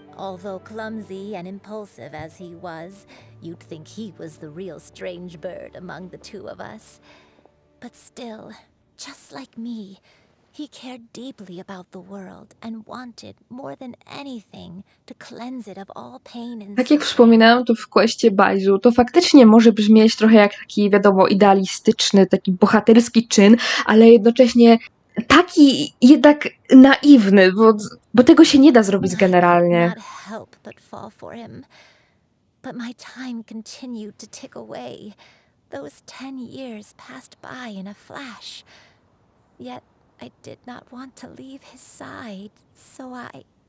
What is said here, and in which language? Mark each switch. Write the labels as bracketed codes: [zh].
[en] Although clumsy and impulsive as he was, you'd think he was the real strange bird among the two of us. But still, just like me, he cared deeply about the world and wanted, more than anything, to cleanse it of all pain and [pl] Tak jak wspominałam, to w questie Baizu to faktycznie może brzmieć trochę jak taki, wiadomo, idealistyczny, taki bohaterski czyn, ale jednocześnie taki jednak naiwny, bo tego się nie da zrobić generalnie. [en] Not help but fall for him. But my time continued to tick away. Those 10 years passed by in a flash. Yet I did not want to leave his side, so I...